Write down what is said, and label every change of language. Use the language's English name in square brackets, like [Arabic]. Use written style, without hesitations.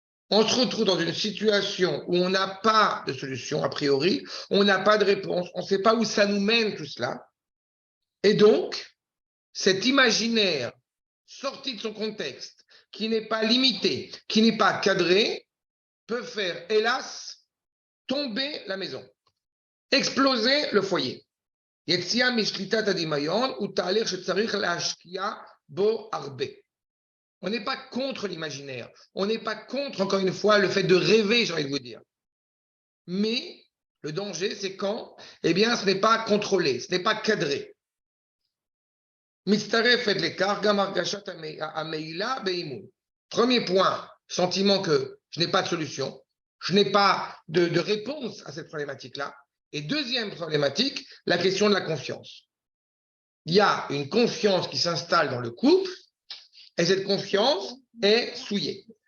[French] On se retrouve dans une situation où on n'a pas de solution a priori, on n'a pas de réponse, on ne sait pas où ça nous mène tout cela. Et donc, cet imaginaire sorti de son contexte, qui n'est pas limité, qui n'est pas cadré, peut faire, hélas, tomber la maison, exploser le foyer. [Hebrew] יציאה משליטת הדמיון הוא תהליך שצריך להשקיע בו הרבה. [French] On n'est pas contre l'imaginaire, on n'est pas contre, encore une fois, le fait de rêver, j'ai envie de vous dire. Mais le danger, c'est quand, eh bien, ce n'est pas contrôlé, ce n'est pas cadré. [Hebrew] מצטרפת לכך גם הרגשת המעילה באימון. [French] Premier point, sentiment que je n'ai pas de solution, je n'ai pas de réponse à cette problématique-là. Et deuxième problématique, la question de la confiance. il y a une confiance qui s'installe dans le couple, et cette confiance est souillée.